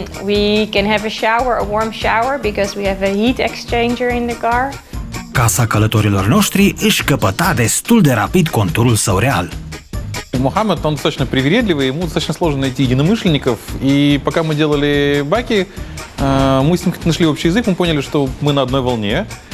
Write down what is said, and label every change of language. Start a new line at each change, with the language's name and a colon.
English: We can have a shower, a warm shower, because we have a heat exchanger in the car.
Romanian: Casa călătorilor noștri își căpăta destul de rapid conturul său real.
Russian: Mohamed, он достаточно привередливый, ему достаточно сложно найти единомышленников, и пока мы делали баки, мы с ним нашли общий язык, мы поняли, что мы на одной волне.